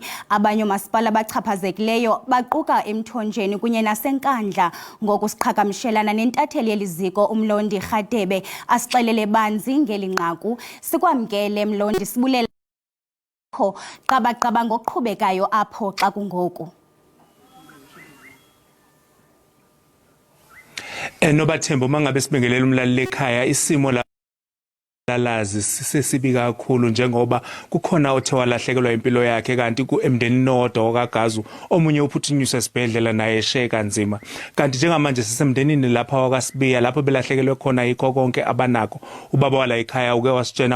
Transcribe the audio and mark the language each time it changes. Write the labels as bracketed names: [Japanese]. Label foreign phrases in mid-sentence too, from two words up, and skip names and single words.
[Xhosa] Abanye omasipala bachaphazekileyo baquka eMthonjeni kunye naseNkandla. Ngoku siqhagamshelana nentatheli yeliziko uMlondi Rhatebe asixelele banzi ngeli nqaku. Sikwamkele Mlondi, sibulela qabaqaba ngokuqhubekayo apho xa kungoku. [Zulu] Nobathemba mangabe sibingelela umlaleli ekhaya isimo la lalazi sisibi kakhulu njengoba kukhona othe walahlekelwa impilo yakhe kanti emndenini owodwa kaGazu omunye uphuthunyiswe esibhedlela naye eshe kanzima kanti njengamanje sisemndenini lapha wakwaSibiya lapho belahlekelwe khona yikho konke abanako ubaba wala ekhaya uke wasitshena